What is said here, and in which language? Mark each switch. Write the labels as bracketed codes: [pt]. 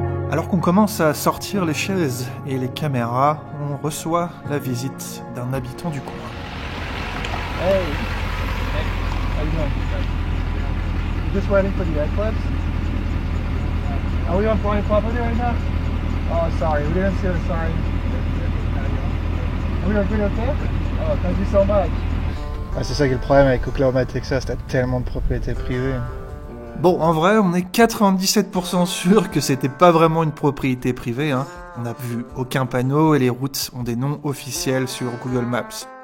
[fr] Alors qu'on commence à sortir les chaises et les caméras, on reçoit la visite d'un habitant du coin. [en] Hey! How you doing? You just waiting for the eclipse? Are we on private property right now? Oh, sorry, we didn't see the sign. Are we okay? Oh, thank you so much. [fr] Ah, c'est ça qui est le problème avec Oklahoma et Texas, t'as tellement de propriétés privées. Bon, en vrai, on est 97% sûr que c'était pas vraiment une propriété privée, hein. On n'a vu aucun panneau et les routes ont des noms officiels sur Google Maps.